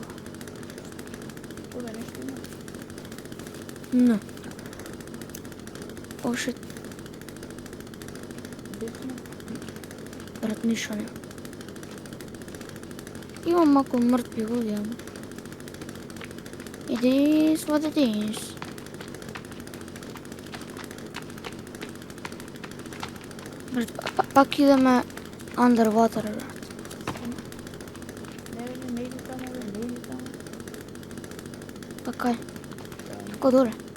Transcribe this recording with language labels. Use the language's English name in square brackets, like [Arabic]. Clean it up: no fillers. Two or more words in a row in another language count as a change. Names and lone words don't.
[Macedonian] Ова нешто има. Не. [English] Oh, shit, [Macedonian] Дефно. брат, ништо не. Имам малку мртви луѓе, ама. [English] It is what it is. [Macedonian] Брат, пак идеме underwater, брат. Не иди таму, не иди таму. Па кај? Како доле?